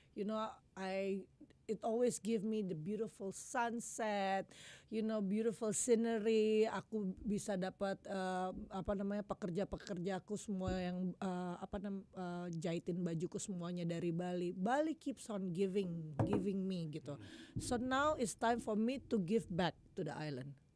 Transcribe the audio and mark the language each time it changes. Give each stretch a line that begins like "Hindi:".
English: You know, it always give me the beautiful sunset, you know, beautiful scenery.
Indonesian: Aku bisa dapat pekerja-pekerjaku semua yang jahitin bajuku semuanya dari Bali.
English: Bali keeps on giving me
Indonesian: gitu.
English: So now it's time for me to give back to the island.